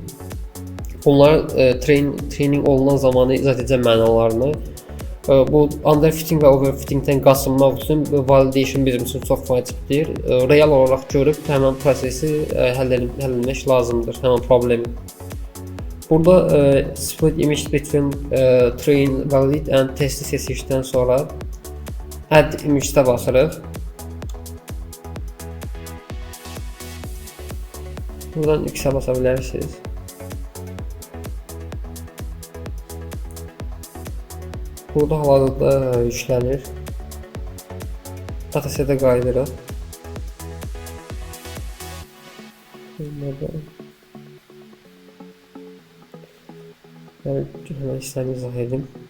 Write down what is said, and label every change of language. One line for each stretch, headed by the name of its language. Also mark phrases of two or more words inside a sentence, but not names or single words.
Azerbaijani: Bunlar training olunan zamanı izah edəcəm mənalarını. Bu underfitting və overfittingdən qaçınmaq üçün validation bizim üçün çox vacibdir. Real olaraq görüb həmin prosesi həll etmək lazımdır, həmin problemi. Burada
English: split image between train, valid and test
Azerbaijani: seçdikdən sonra
English: add image-də
Azerbaijani: basırıq. Buradan X-ə basa bilərsiniz. Burada hal-hazırda yüklənir. Datasetə qayıdırıq.
Turkish: Hemen işlemi
Azerbaijani: izah edim.